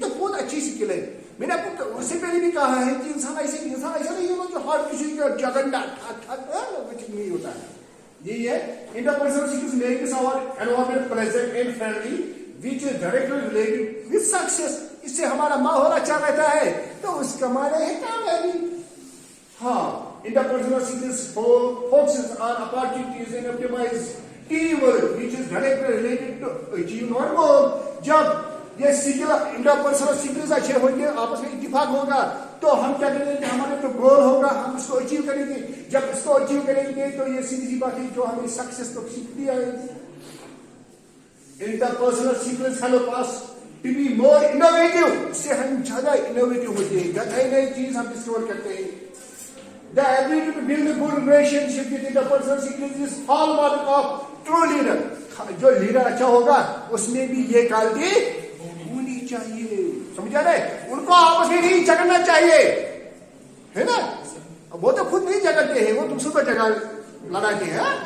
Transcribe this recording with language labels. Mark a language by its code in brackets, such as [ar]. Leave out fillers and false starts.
[ur] تو بہت اچھی سکل ہے. میں نے آپ کو اس سے پہلے بھی کہا ہے کہ انسان ایسا نہیں ہوگا جو ہر کسی کا جھگڑنا نہیں ہوتا ہے. یہی ہے [en] Interpersonal skills makes our environment pleasant and friendly which is directly related with success. [ur] اس سے ہمارا ماحول اچھا رہتا ہے تو اس کا معنی ہے کامیابی. [en] ہاں interpersonal skills focuses on opportunities and optimize teamwork which is directly related to achieve our goal. [ur] جب یہ سکل انٹرپرسنل سکلز اچھے ہوں گے، آپس میں اتفاق ہوگا تو ہم کیا کریں گے؟ ہمارے جو گول ہوگا ہم اس کو اچیو کریں گے. جب اس کو اچیو کریں گے تو یہ سیدھی سی بات ہے جو ہمیں سکسیس تو سیکھتی آئے گی. [en] Interpersonal skills help us to be more innovative. [ur] اس سے ہم زیادہ انوویٹو ہوتے ہیں، نئی نئی چیز ہم ڈسکور کرتے ہیں. [en] The ability to build a good relationship with interpersonal skills is hallmark of true leader. [ur] جو لیڈر اچھا ہوگا اس میں بھی یہ کوالٹی ہونی چاہیے. سمجھا رہے؟ ان کو آپس میں نہیں جھگڑنا چاہیے، ہے نا. وہ تو خود نہیں جھگڑتے ہیں، وہ دوسروں کو جگہ لڑاتے ہیں.